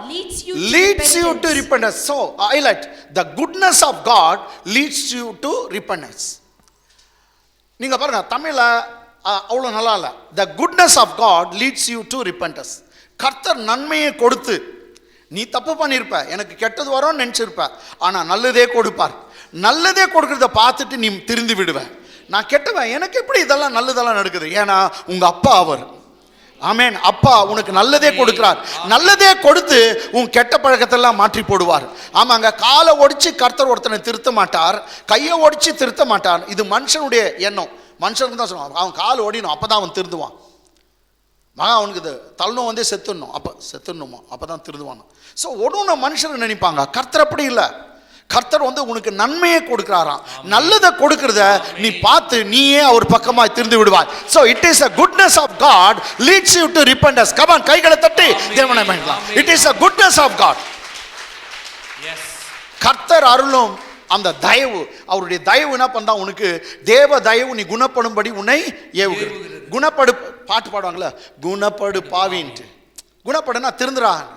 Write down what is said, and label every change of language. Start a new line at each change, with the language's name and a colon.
English: leads you to repentance. So highlight, the goodness of God leads you to repentance.
Tamil: நீங்க பாருங்க, தமிழ்ல அவ்வளவு நல்லா இல்ல.
English: The goodness of God leads you to repentance.
Tamil: கர்த்தர் நன்மையை கொடுத்து, நீ தப்பு பண்ணியிருப்ப, எனக்கு கெட்டது வரும்னு நினைச்சிருப்ப, ஆனா நல்லதே கொடுப்பார். நல்லதே கொடுக்கறத பார்த்துட்டு நீ திருந்தி விடுவ. நான் கெட்டவன், எனக்கு எப்படி இதெல்லாம் நல்லதெல்லாம் நடக்குது? ஏன்னா உங்க அப்பா அவர். ஆமென். அப்பா உனக்கு நல்லதே கொடுக்கிறார். நல்லதே கொடுத்து உன் கெட்ட பழக்கத்தெல்லாம் மாற்றி போடுவார். ஆமாங்க, காலை ஒடிச்சு கர்த்தர் ஒருத்தனை திருத்த மாட்டார், கையை ஒடிச்சு திருத்த மாட்டார். இது மனுஷனுடைய எண்ணம். மனுஷனுக்கு தான் சொல்லுவான், அவன் கால் ஓடினும், அப்பதான் அவன் திருந்துவான். அவனுக்கு இது தள்ளணும் வந்தே செத்துடணுமா, அப்பதான் திருந்துவான். ஸோ ஒன்று மனுஷன் நினைப்பாங்க. கர்த்தர் அப்படி இல்லை. கர்த்தர் உனக்கு நன்மையை கொடுக்கிறாராம். நல்லதை கொடுக்கிறத நீ பார்த்து நீயே அவர் பக்கமாய் திருந்து விடுவாய்.
English: So it is a goodness of God leads you to repentance. Come on,
Tamil: கைகளை தட்டி தேவனை மகிழலாம்.
English: It is a goodness of God. Yes.
Tamil: கர்த்தர் அருளும் அந்த தயவு, அவருடைய தயவு என்ன பண்ணா உனக்கு தேவ தயவு, நீ குணப்படும்படி உன்னை ஏவுகிறது. குணப்படு பாட்டு பாடுவாங்களே, குணப்படு பாவின்ட்டு. குணப்படுனா திருந்துறா.